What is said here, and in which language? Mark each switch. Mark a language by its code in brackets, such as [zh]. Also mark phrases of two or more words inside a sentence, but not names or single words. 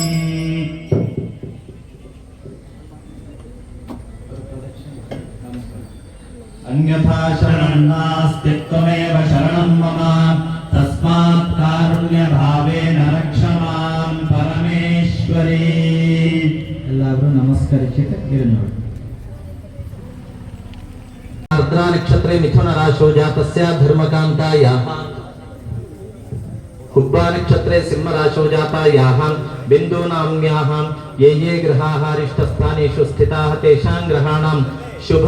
[sa] अन्यथा शरणं नास्ति त्वमेव शरणं मम तस्मात् कारुण्यभावेन रक्ष मां परमेश्वरी [ml] എല്ലാവരും നമസ്കരിച്ചിട്ട് ഇരുന്നോളൂ. [sa] आर्द्रा नक्षत्रे मिथुन राशौ जातस्य धर्मकान्तायाः हुब्बा नक्षत्रे सिंह राशौ जातायाः बिन्दूनाम्याः ये ग्रहाः अरिष्टस्थानेषु स्थिताः तेषां ग्रहाणां शुभ